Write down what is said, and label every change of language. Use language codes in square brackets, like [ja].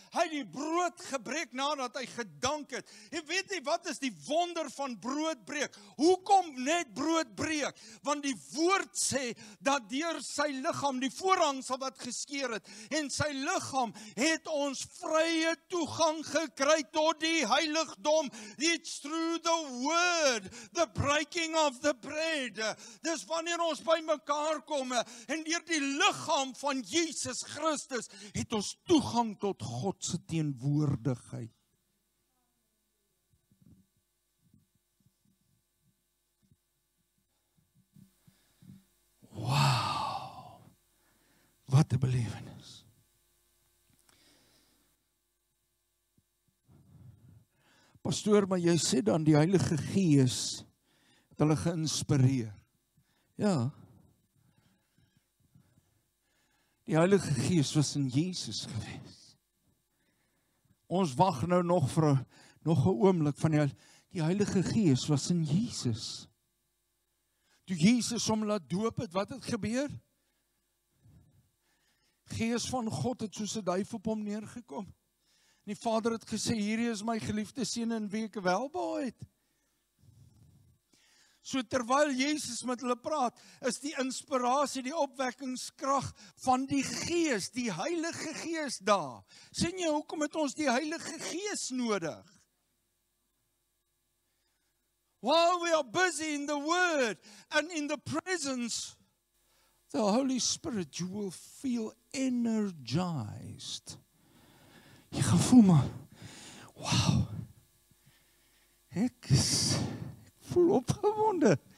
[af] Hy het die brood gebreek nadat hy gedank het. En weet jy wat is die wonder van broodbreek? Hoekom net broodbreek? Want die woord sê, dat deur sy liggaam, die voorhangsel wat geskeur het, en sy liggaam het ons vrye toegang gekry tot die heiligdom. [en] It's through the word, the breaking of the bread. [af] Dis wanneer ons by mekaar kom, en deur die liggaam van Jesus Christus, het ons toegang tot God se teenwoordigheid. Wow, wat 'n belewenis. Pastoor, maar jy sê dan die Heilige Gees het hulle geïnspireer. Ja. Die Heilige Gees was in Jesus gewees. Ons wag nou nog vir nog 'n oomblik van die Heilige Gees was in Jesus. Toe Jesus hom laat doop het, wat het gebeur? Gees van God het soos 'n duif op hom neergekom. En die Vader het gesê, hierdie is my geliefde seun in wie ek welbehae het. So terwyl Jesus met hulle praat, is die inspirasie, die opwekkingskrag van die Gees, die Heilige Gees daar. Sien jy, hoekom het ons die Heilige Gees nodig? [en] While we are busy in the Word and in the presence of the Holy Spirit, you will feel energized. [af] Jy gaan voel maar, wow, ek voel opgewonde.